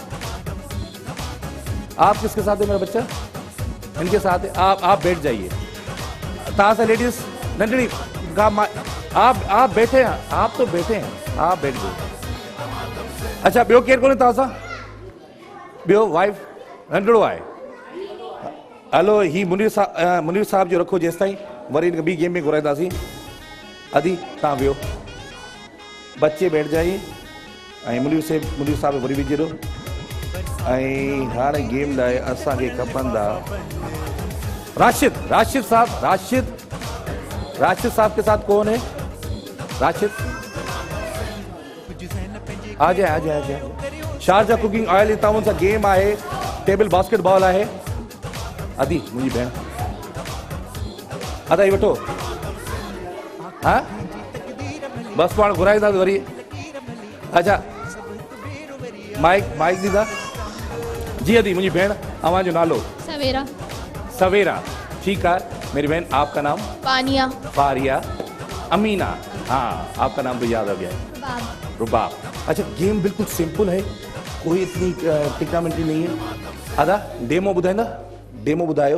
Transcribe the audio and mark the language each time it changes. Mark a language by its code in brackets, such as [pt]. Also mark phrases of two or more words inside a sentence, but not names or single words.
[hi] आप किसके साथ है मेरा बच्चा? इनके साथ है। आप बैठ जाइए। ताजा लेडीज नंदनी आप बैठे हैं, आप तो बैठे हैं, आप बैठ जाइए। [sd] अच्छा, बियो केर कोने ताजा? बियो वाइफ नंढड़ो आहे। हलो, ही मुनीर साहब जो रखो जेस ताईं, वरी इनके बी गेम में घुराईंदासीं। अदी तव्हां वियो, [hi] बच्चे बैठ जाइए। [sd] मुनीर साहब वरी विझी ॾियो। हाणे गेम लाइ असांखे खपंदा राशिद, राशिद साहब, राशिद, राशिद साहब [hi] के साथ कौन है? राशिद आ जाए, आ जाए, आ जाए। शारजा [en] cooking oil [hi] ताउन सा गेम है। [en] table basket ball [sd] है। अदी मुझी भेण, अदा वठो। हाँ, बस पाण घुराईंदा वरी। अच्छा, माइक दीदा जी। अदी मुझी भेण, अवां जो नालो? सवेरा। [hi] सवेरा, ठीक है। मेरी बहन, आपका नाम? पानिया। फारिया। अमीना, हाँ, आपका नाम तो याद आ गया है। रुबाब। रुबाब। अच्छा, गेम बिल्कुल सिंपल है, कोई इतनी टिकामिटी नहीं है। [sd] अदा डेमो बुधाइंदा? डेमो बुधायो।